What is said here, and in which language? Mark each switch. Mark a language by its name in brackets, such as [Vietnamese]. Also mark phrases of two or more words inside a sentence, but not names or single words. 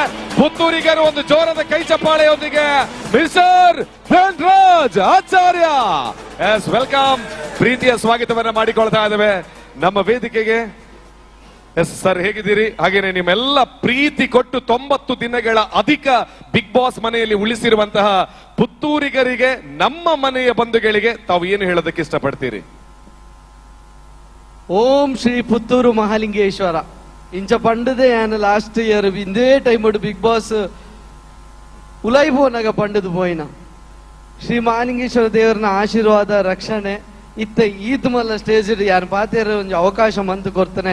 [Kannada] ಪುತ್ತೂರಿಗರು ಒಂದು ಜೋರದ ಕೈ ಚಪ್ಪಾಳೆಯೊಂದಿಗೆ ಮಿಸ್ಟರ್ ಧನರಾಜ್ ಆಚಾರ್ಯ, [English] yes welcome, [Kannada] ಪ್ರೀತಿಯ ಸ್ವಾಗತವನ್ನ ಮಾಡಿಕೊಳ್ತಾ ಇದ್ದೇವೆ ನಮ್ಮ ವೇದಿಕೆಗೆ. [English] yes sir, [Kannada] ಹೇಗಿದ್ದೀರಿ? ಹಾಗೇನೆ ನಿಮ್ಮೆಲ್ಲ ಪ್ರೀತಿ ಕೊಟ್ಟು 90 ದಿನಗಳ ಅಧಿಕ ಬಿಗ್ ಬಾಸ್ ಮನೆಯಲ್ಲಿ ಉಳಿಸಿರುವಂತಹ ಪುತ್ತೂರಿಗರಿಗೆ, ನಮ್ಮ ಮನೆಯ ಬಂಧುಗಳಿಗೆ ತಾವು ಏನು ಹೇಳೋದಕ್ಕೆ ಇಷ್ಟಪಡ್ತೀರಿ? ಓಂ ಶ್ರೀ ಪುತ್ತೂರು ಮಹಾಲಿಂಗೇಶ್ವರ. [Tulu] ಇಂಚ ಪಂಡದೆ [English] last year [Tulu] ಇಂದೇ ಟೈಮ್ ಬಿಗ್ ಬಾಸ್ ಉಲೈಬೋನಾಗ ಪಂಡದು ಪೋಯಿನ ಶ್ರೀ ಮಹಾಲಿಂಗೇಶ್ವರ ದೇವರನ ಆಶೀರ್ವಾದ ರಕ್ಷಣೆ ಇತ್ತ ಈದ್ ಮಲ್ಲ ಸ್ಟೇಜ್ ಯಾರು ಪಾತೇರ ಒಂದು ಅವಕಾಶ ಮಂತು ಕೊಡ್ತಾನೆ.